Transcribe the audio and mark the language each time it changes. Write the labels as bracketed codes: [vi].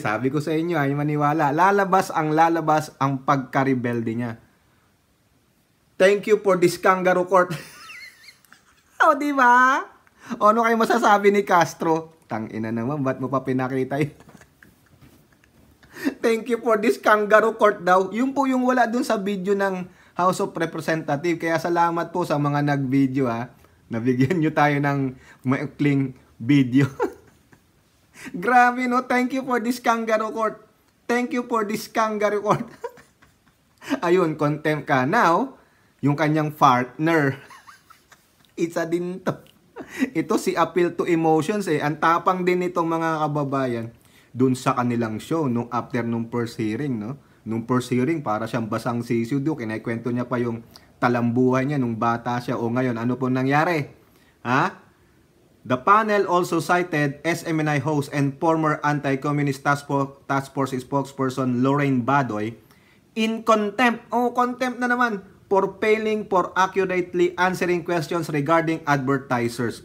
[tl] Sabi ko sa inyo, ay maniwala. Lalabas ang pagka-rebelde niya. [en] Thank you for this kangaroo court. [tl] Di ba? Ano kayo masasabi ni Castro? Tangina naman, ba't mo pa pinakita yun? [en] Thank you for this kangaroo court [tl] daw. Yung po yung wala dun sa video ng [en] House of Representative. [tl] Kaya salamat po sa mga nag-video ha. Nabigyan nyo tayo ng maikling video. Grabe no, [en] thank you for this kangaroo court. Thank you for this kangaroo court. [tl] Ayun, contempt ka. Now, yung kanyang partner. Isa din to. Ito si Appeal to Emotions eh. Ang tapang din itong mga kababayan dun sa kanilang show nung after nung first hearing, no? Nung first hearing, para siyang basang sisiw doon. Kinaikwento niya pa yung talambuhay niya nung bata siya. O ngayon, ano po nangyari? Ha? [en] The panel also cited SMNI host and former Anti-Communist Task Force spokesperson Lorraine Badoy in contempt. Oh, contempt na naman. For failing for accurately answering questions regarding advertisers.